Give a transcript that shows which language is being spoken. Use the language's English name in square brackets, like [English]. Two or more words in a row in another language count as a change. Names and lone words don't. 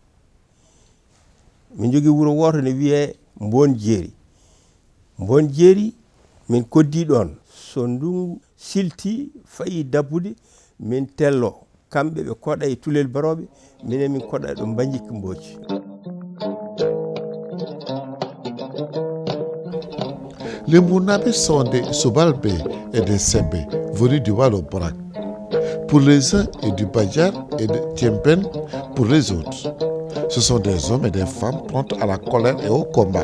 [Fula] min jogui wuuro woto ne wiye Mbon Jeeri min koddi ɗon so ndungu silti fayi dabbude min tello kamɓe ɓe koɗa e Tulel Baroɓe minen min koɗa ɗo Mbagnick Mbodji. [French] Les Mounabés sont des Sobalbé et des Sembé venus du Walo-Barak pour les uns et du Badjar et de Tiempen pour les autres. Ce sont des hommes et des femmes prompts à la colère et au combat.